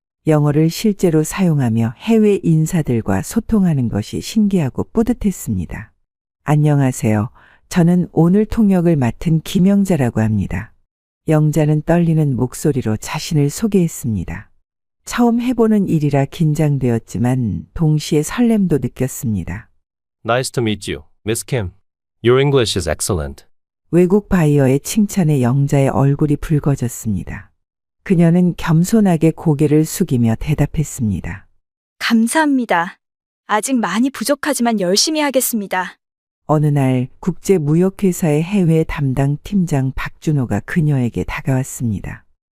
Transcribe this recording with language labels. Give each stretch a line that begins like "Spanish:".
Korean: 영어를 실제로 사용하며 해외 인사들과 소통하는 것이 신기하고 뿌듯했습니다. 안녕하세요. 저는 오늘 통역을 맡은 김영자라고 합니다. 영자는 떨리는 목소리로 자신을 소개했습니다. 처음 해보는 일이라 긴장되었지만 동시에 설렘도 느꼈습니다.
English: Nice to meet you, Miss Kim. Your English is excellent.
Korean: 외국 바이어의 칭찬에 영자의 얼굴이 붉어졌습니다. 그녀는 겸손하게 고개를 숙이며 대답했습니다. 감사합니다. 아직 많이 부족하지만 열심히 하겠습니다. 어느 날 국제무역회사의 해외 담당 팀장 박준호가 그녀에게 다가왔습니다.